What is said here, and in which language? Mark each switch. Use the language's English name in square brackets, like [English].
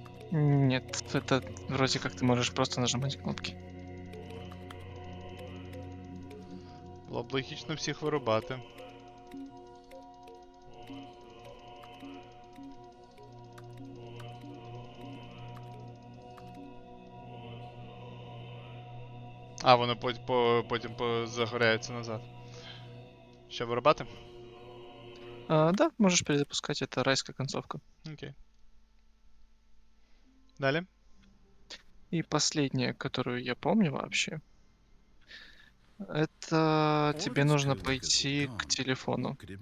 [Russian] Нет, это вроде как ты можешь просто нажимать кнопки. [Ukrainian] Було б логічно всіх вирубати. А, воно потім загоряється назад. Що, вирубати? [Russian] Да, можешь перезапускать, это райская концовка. Окей. [Ukrainian] Далі. [Russian] И последняя, которую я помню вообще, это тебе нужно пойти к телефону.